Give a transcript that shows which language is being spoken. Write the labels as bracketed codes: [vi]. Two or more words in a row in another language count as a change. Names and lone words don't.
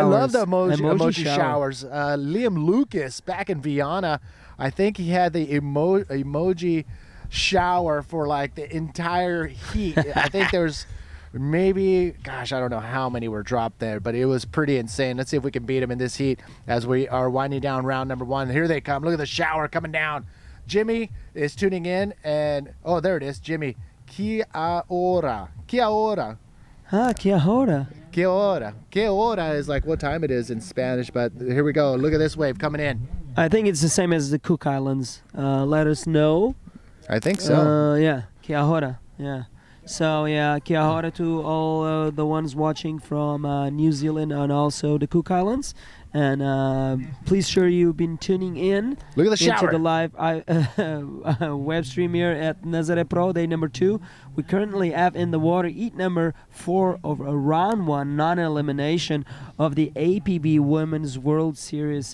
[en] I love the emoji showers. Liam Lucas back in Vienna, I think he had the emoji shower for like the entire heat. I think there's maybe, gosh, I don't know how many were dropped there, but it was pretty insane. Let's see if we can beat them in this heat as we are winding down round number 1. Here they come. Look at the shower coming down. Jimmy is tuning in, and oh, there it is, Jimmy. [mi] Kia ora. Kia ora. Ah, kia ora. Kia ora. Kia ora [en] is like what time it is in Spanish, but here we go. Look at this wave coming in. I think it's the same as the Cook Islands. Let us know. I think so. Yeah, [mi] kia ora. [en] Yeah. So yeah, [mi] kia ora [en] to all the ones watching from New Zealand and also the Cook Islands. And please sure you've been tuning in. Look at the shower. Into the live web stream here at Nazare Pro, day number 2. We currently have in the water heat number 4 of round 1 non-elimination of the APB Women's World Series.